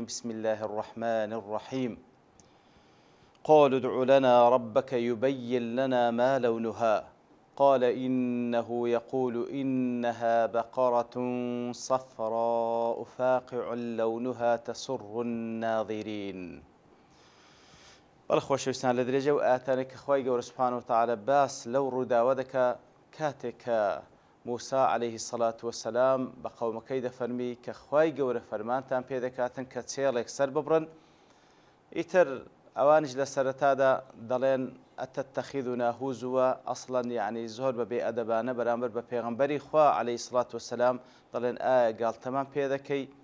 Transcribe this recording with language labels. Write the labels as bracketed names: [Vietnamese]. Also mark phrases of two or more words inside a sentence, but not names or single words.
[Arabic] بسم الله الرحمن الرحيم. قالوا ادع لنا ربك يبين لنا ما لونها قال إنه يقول إنها بقرة صفراء فاقع لونها تسر الناظرين. [Central Kurdish] بەڵخۆشەویستان لە درێژە و ئاتانێک کە خوای گەورە [Arabic] سوبحانە وتەعالە [Central Kurdish] باس لەو ڕووداوە دەکا کاتێک کە موسا [Arabic] عەلەیهی السەڵات وەسەلام [Central Kurdish] بە قەومەکەی دەفەرمی کە خوای گەورە فەرمانتان پێ دەکاتن کە چێڵێک سەر ببڕن. ئیتر ئەوانش لە سەرەتادا دەڵێن [Arabic] ئەتەتەخیذونە هوزووە [Central Kurdish] ئەسڵەن یعنی زۆر بە بێئەدەبانە بەرامبەر بە پێغەمبەری خوا [Arabic] عەلەیهی السەڵات وەسەلام [Central Kurdish] دەڵێن ئایا گاڵتەمان پێ دەکەی.